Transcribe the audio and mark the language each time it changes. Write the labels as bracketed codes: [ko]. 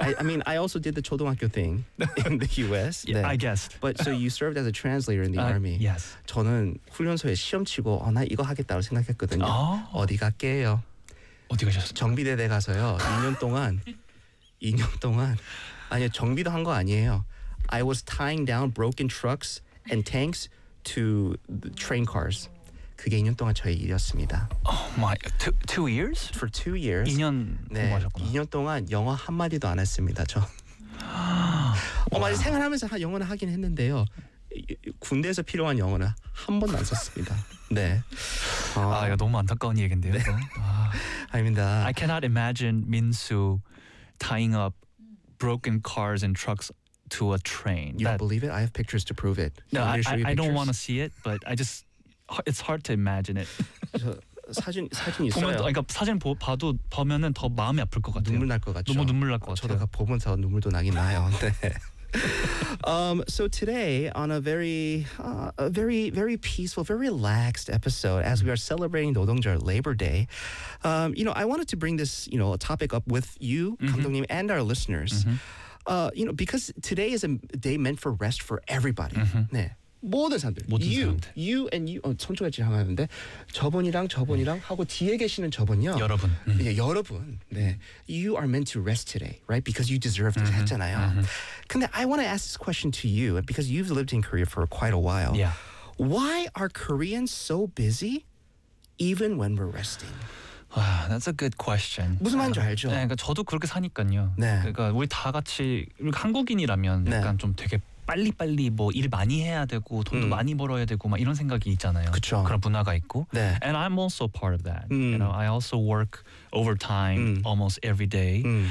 [en] I mean, I also did the 초등학교 thing in the U.S. Yeah, [ko] 네. [en] I guessed. But so you served as a translator in the army. Yes. [ko] 저는 훈련소에 시험 치고 나 이거 하겠다고 생각했거든요. 어디 갈게요? 어디 가셨어요? 정비대대 가서요. 2년 동안 아니요 정비도 한 거 아니에요. [en] I was tying down broken trucks and tanks to the train cars. [ko] 그게 2년 동안 저의 일이었습니다. [en] Oh my, two years? For 2 years. [ko] 2년 네, 공부하셨구나. 2년 동안 영어 한마디도 안 했습니다, 저. 생활하면서 영어는 하긴 했는데요. 군대에서 필요한 영어는 한 번도 안 썼습니다. 네. 이거 너무 안타까운 얘긴데요. 네. 아닙니다. [en] I cannot imagine Minsu tying up broken cars and trucks to a train. You don't believe it? I have pictures to prove it. No, I don't want to see it, but I just... It's hard to imagine it. [ko] 사진 있어요. 보면, 그러니까 사진 봐도 보면은 더 마음이 아플 것 같아요. 눈물 날 것 같죠. 너무 눈물 날 것 같아요. 저도 보면서 눈물도 나긴 나요. 네. [en] So today, on a very, very, very peaceful, very relaxed episode, as we are celebrating 노동절 Labor Day, you know, I wanted to bring this, you know, topic up with you, 감독님, and our listeners. You know, because today is a day meant for rest for everybody. [ko] 네. 모든 사람들, 모든 [en] you, [ko] 사람들. [en] you and you, [ko] 손주가 지금 하는데 저분이랑 하고 뒤에 계시는 저분요. 여러분, 예, 여러분, 네, [en] you are meant to rest today, right? Because you deserve it [ko] 했잖아요. 근데 [en] I want to ask this question to you because you've lived in Korea for quite a while. Yeah. Why are Koreans so busy, even when we're resting? Wow, that's a good question. [ko] 무슨 말인지 알죠? 네, 그러니까 저도 그렇게 사니까요. 네. 그러니까 우리 다 같이 한국인이라면 약간 네. 좀 되게 빨리 뭐 일 많이 해야 되고 돈도 많이 벌어야 되고 막 이런 생각이 있잖아요. 그쵸. 그런 문화가 있고. 네. [en] And I'm also part of that. You know, I also work overtime almost every day.